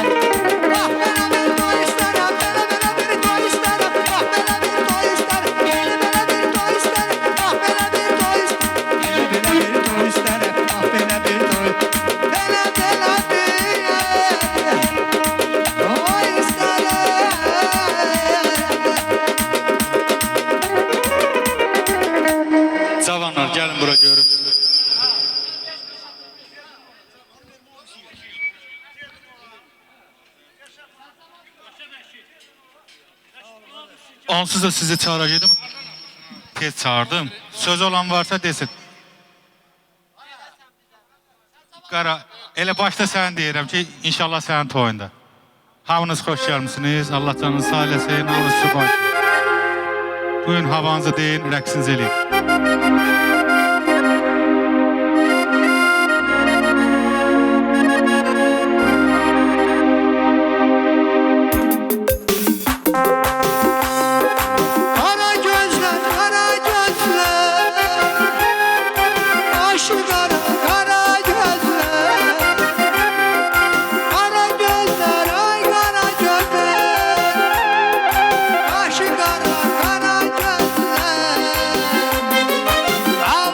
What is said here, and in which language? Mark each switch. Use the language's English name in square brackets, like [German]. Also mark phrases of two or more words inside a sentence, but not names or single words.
[Turkish] Ah bana bir toy isterim, bana bir toy isterim, ah bana bir toy isterim, bana bir toy isterim, ah bana bir toy isterim, bana bir toy isterim, ah bana bir toy. Bana bir toy isterim. [Azerbaijani] Cavanlar gəlin bura görüm. Onsuz da sizi çağıracaqdım. Tez çağırdım. Söz olan varsa desin. Qara, elə başda sən deyirəm ki, inşallah sənin toyunda. Hamınız xoş gəlmisiniz. Allah canınızı sağ eləsin. Hamınız sübah. Bugün havanızı deyin, rəqsinizi eləyin. [Turkish] Kara gözler, kara gözler, başı kara, kara gözler, kara gözler, ay kara gözler, başı kara, kara gözler.